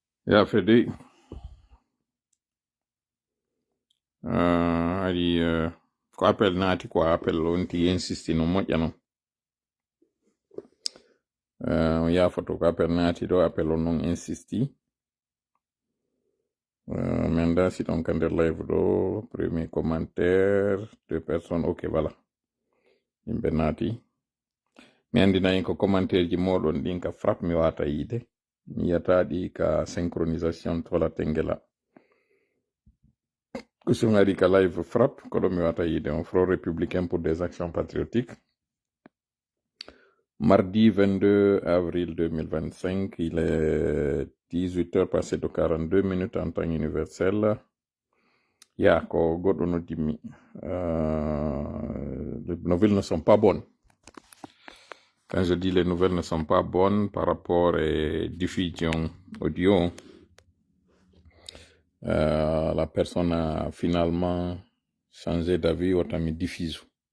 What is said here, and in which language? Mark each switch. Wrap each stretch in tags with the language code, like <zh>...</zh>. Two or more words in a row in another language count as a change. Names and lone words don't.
<ff>Ya Fede, ko appel naati ko appel wonti insisti no moƴƴa non. On yafoto ko appel naati ɗo appel on non insisti. Min dasi ɗon ka nder live ɗo,</ff> <fr>premier commentaire, 2 personnes, ok voilà.</fr> <ff>Yimɓe naati. Mi andinayi ko commentaire ji moɗon ɗin ka frappe mi wata yide. Mi yiyataɗi ka synchronisation tola tengela. Question ari ka live frappe, ko ɗo mi wata yide on Front républicain pour des actions patriotiques.</ff> <fr>Mardi 22 avril 2025, il est 18h passé de 42 minutes en temps universel.</fr> <ff>Ya, ko goɗɗo noddimi.</ff> <fr>Les nouvelles ne sont pas bonnes. Quand je dis les nouvelles ne sont pas bonnes par rapport à diffusion audio, la personne a finalement changé d'avis au temps diffusion.</fr>